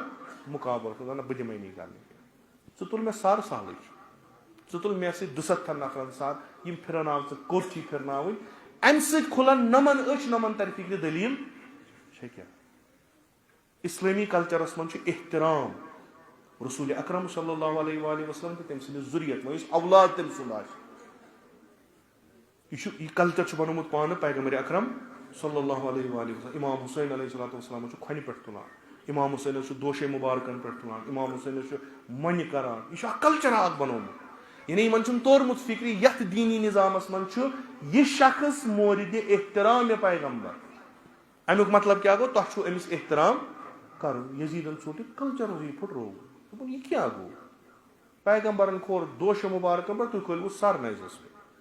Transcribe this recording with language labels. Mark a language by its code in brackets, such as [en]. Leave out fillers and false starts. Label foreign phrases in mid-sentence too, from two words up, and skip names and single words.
[ks] مُقابلس منٛز نہ بہٕ دِمے نہٕ کرنہٕ کینٛہہ ژٕ تُل مےٚ سر سہلٕے چھُ ژٕ تُل مےٚ سۭتۍ 200 نفرن سر یِم پھِرناو ژٕ کوٚرچی پھِرناوٕنۍ امہِ سۭتۍ کھُلن نمن أچھ نمن ترِ فِکرِ دلیٖل چھےٚ کیٛاہ اسلٲمی کلچرس منٛز چھُ احترام رسول اکرم [ar] صلی اللہ علیہ وآلہ وسلم [ks] تہٕ تٔمۍ سٕنٛدِس ذُریت وۄنۍ یُس اولاد تٔمۍ سُنٛد آسہِ یہِ کلچر چھُ بنومُت پانہٕ پیغمبر اکرم [ar] صلی اللہ علیہ وآلہ وسلم [ks] امام حسین [ar] علیہ الصلوۃ والسلام [ks] چھُ کھۄنہِ پٮ۪ٹھ تُلان امام حسینس چھُ دوشے مُبارکن پٮ۪ٹھ تُلان امام حسینس چھُ مۄنہِ کران یہِ چھُ اکھ کلچرا اکھ بنومُت یعنی یِمن چھُنہٕ توٚرمُت فِکرِ یتھ دیٖنی نظامس منٛز چھُ یہِ شخص مورِدِ احترام پیغمبر امیُک مطلب کیٛاہ گوٚو تۄہہِ چھُو أمِس احترام کرُن یزیٖدن ژوٚٹ یہِ کلچرٕے پھٕٹروو دوٚپُن یہِ کیٛاہ گوٚو پیغمبرن کھور دوشے مُبارکن پٮ۪ٹھ تُہۍ کھٲلوٕ سر نیزس پٮ۪ٹھ